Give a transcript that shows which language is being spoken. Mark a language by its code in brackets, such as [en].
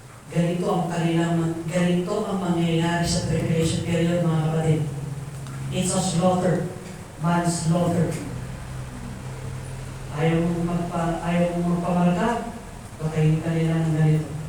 [tl] Ganito ang mangyayari sa tribulation period, mga kapatid. [en] It's a slaughter, manslaughter. [tl] Ayaw mong magpamarka, patayin ka nila ng ganito.